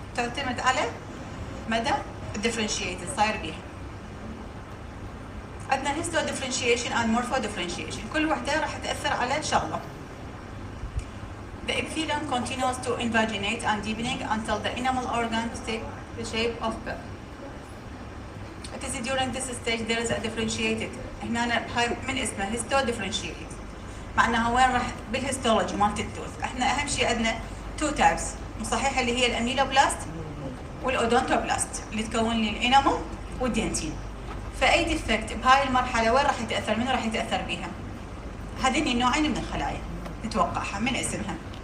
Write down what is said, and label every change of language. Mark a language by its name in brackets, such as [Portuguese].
[Arabic] تعتمد على مدى differentiated صاير بيها. عندنا [English] histo differentiation and morpho differentiation، [Arabic] كل وحدة راح تأثر على شغلة. [English] The epithelium continues to invaginate and deepening until the enamel organs take the shape of pill. It is during this stage there is a differentiated. [Arabic] هنا هاي من اسمه histo differentiated، معناها وين راح بالهيستولوجي مالت التوث. احنا أهم شيء عندنا two types صحيح، اللي هي الأميلوبلاست والأودونتوبلاست اللي تكون لي الانامل والدنتين. فأي ديفكت بهاي المرحلة وين راح يتأثر؟ منو راح يتأثر بيها؟ هذين النوعين من الخلايا نتوقعها من اسمها.